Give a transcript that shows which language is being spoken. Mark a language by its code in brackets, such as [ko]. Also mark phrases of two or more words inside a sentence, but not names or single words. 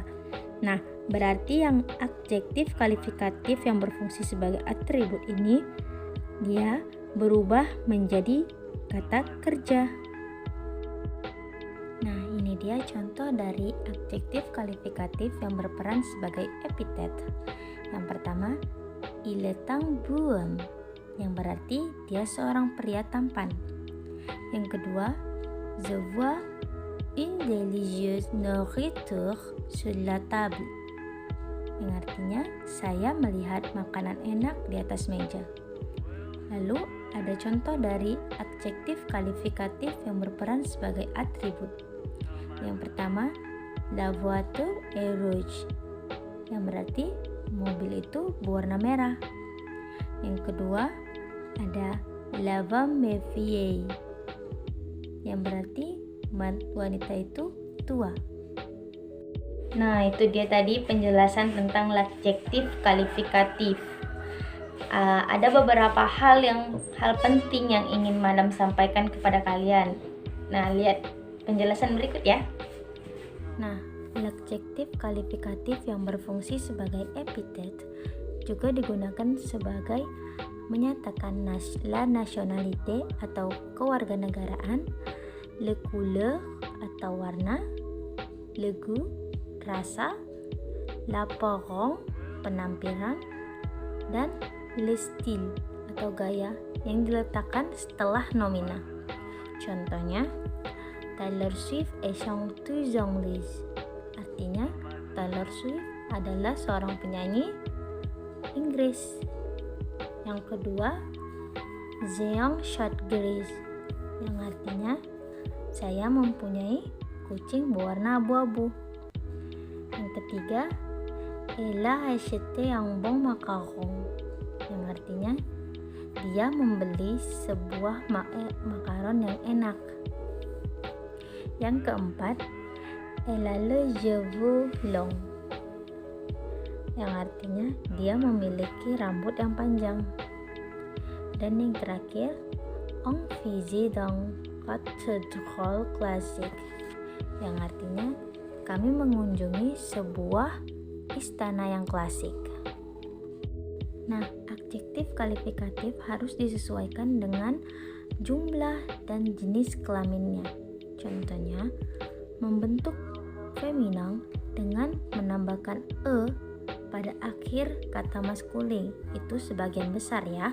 [id] Nah, berarti yang adjektif kalifikatif yang berfungsi sebagai atribut ini dia berubah menjadi kata kerja. Nah, ini dia contoh dari adjektif kalifikatif yang berperan sebagai epitet. Yang pertama, [fr] il est un beau homme, [id] yang berarti dia seorang pria tampan. Yang kedua, [fr] je vois une délicieuse nourriture sur la table, [id] yang artinya saya melihat makanan enak di atas meja. Lalu ada contoh dari adjektif kalifikatif yang berperan sebagai atribut. Yang pertama, [fr] la voiture est rouge, [id] yang berarti mobil itu berwarna merah. Yang kedua, ada [fr] la femme est vieille, [id] yang berarti wanita itu tua. Nah, itu dia tadi penjelasan tentang adjektif kalifikatif. Ada beberapa hal penting yang ingin Madam sampaikan kepada kalian. Nah, lihat penjelasan berikut ya. Nah, adjektif kalifikatif yang berfungsi sebagai epitet juga digunakan sebagai menyatakan [fr] la nationalité [id] atau kewarganegaraan, [fr] le couleur [id] atau warna, [fr] le goût [id] rasa, [fr] l'apparence [id] penampilan, dan [fr] le style [id] atau gaya yang diletakkan setelah nomina. Contohnya, [fr] Taylor Swift est chanteuse anglaise, [id] artinya Taylor Swift adalah seorang penyanyi Inggris. Yang kedua, [fr] j'ai un chat gris, [id] yang artinya saya mempunyai kucing berwarna abu-abu. Yang ketiga, [fr] elle a acheté un bon macaron, [id] yang artinya dia membeli sebuah makaron yang enak. Yang keempat, [fr] elle a les cheveux longs, [id] yang artinya dia memiliki rambut yang panjang. Dan yang terakhir, [fr] on visite dans cathédrale classique, [id] yang artinya kami mengunjungi sebuah istana yang klasik. Nah, adjektif kalifikatif harus disesuaikan dengan jumlah dan jenis kelaminnya. Contohnya, membentuk feminan dengan menambahkan e pada akhir kata maskulin, itu sebagian besar ya.